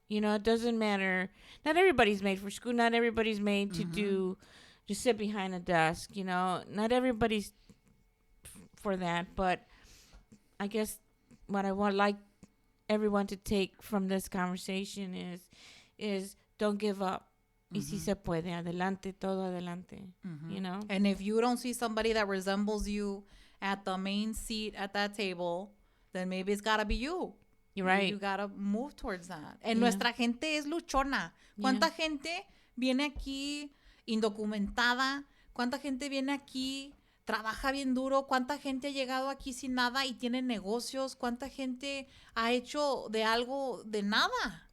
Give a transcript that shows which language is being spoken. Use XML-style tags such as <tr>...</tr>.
<en>You know, it doesn't matter. Not everybody's made for school. Not everybody's made to sit behind a desk. You know, not everybody's for that. But I guess what I would like everyone to take from this conversation is don't give up.</en> <es>Y si se puede, adelante, todo adelante.</es> <en>You know? And if you don't see somebody that resembles you at the main seat at that table, then maybe it's gotta be you. You're right. You gotta move towards that.</en> <es>And nuestra gente es luchona. ¿Cuánta gente viene aquí indocumentada? ¿Cuánta gente viene aquí, trabaja bien duro? ¿Cuánta gente ha llegado aquí sin nada y tiene negocios? ¿Cuánta gente ha hecho de algo de nada?</es>